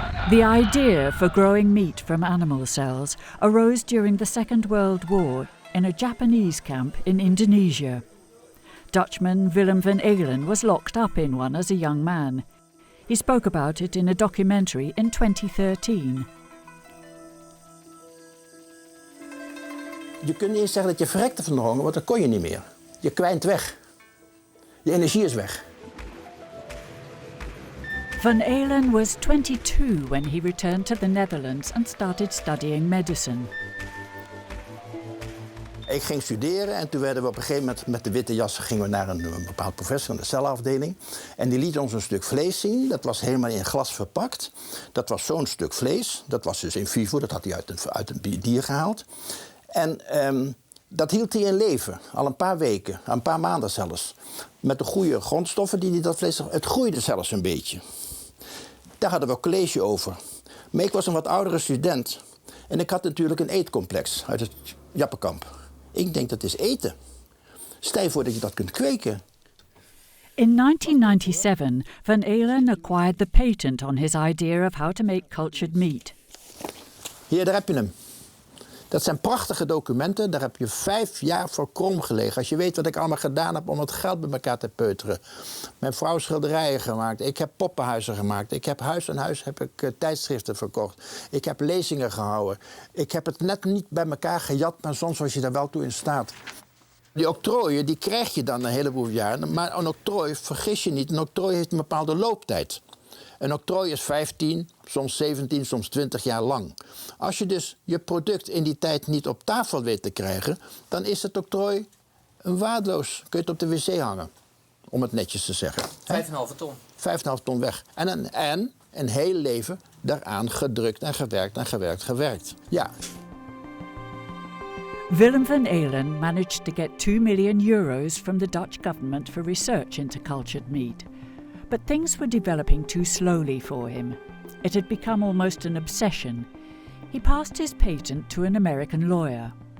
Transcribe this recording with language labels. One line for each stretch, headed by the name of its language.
English: The idea for growing meat from animal cells arose during the Second World War in a Japanese camp in Indonesia. Dutchman Willem van Eelen was locked up in one as a young man. He spoke about it in a documentary in 2013.
Dutch: Je kunt niet eens zeggen dat je verrekte van de honger, want dat kon je niet meer. Je kwijnt weg. Je energie is weg.
English: Van Eelen was 22 when he returned to the Netherlands and started studying medicine.
Dutch: Ik ging studeren en toen werden we op een gegeven moment met de witte jassen gingen we naar een bepaald professor in de celafdeling. En die liet ons een stuk vlees zien. Dat was helemaal in glas verpakt. Dat was zo'n stuk vlees. Dat was dus in vitro, dat had hij uit een dier gehaald. En dat hield hij in leven, al een paar weken, een paar maanden zelfs. Met de goede grondstoffen die dat vlees... Het groeide zelfs een beetje. Daar hadden we een college over. Maar ik was een wat oudere student. En ik had natuurlijk een eetcomplex uit het Jappenkamp. Ik denk dat is eten. Stel je voor dat je dat kunt kweken.
English: In 1997, Van Eelen acquired the patent on his idea of how to make cultured meat.
Dutch: Hier, daar heb je hem. Dat zijn prachtige documenten, daar heb je 5 jaar voor krom gelegen. Als je weet wat ik allemaal gedaan heb om het geld bij elkaar te peuteren. Mijn vrouw schilderijen gemaakt, ik heb poppenhuizen gemaakt. Ik heb huis aan huis tijdschriften verkocht. Ik heb lezingen gehouden. Ik heb het net niet bij elkaar gejat, maar soms was je daar wel toe in staat. Die octrooien, die krijg je dan een heleboel jaren. Maar een octrooi, vergis je niet, een octrooi heeft een bepaalde looptijd. Een octrooi is 15, soms 17, soms 20 jaar lang. Als je dus je product in die tijd niet op tafel weet te krijgen, dan is het octrooi waardeloos. Kun je het op de wc hangen, om het netjes te zeggen. 5,5 ton. 5,5 ton weg. En een heel leven daaraan gedrukt en gewerkt. Ja.
English: Willem van Eelen managed to get €2 million from the Dutch government for research into cultured meat. But things were developing too slowly for him. It had become almost an obsession. He passed his patent to an American lawyer.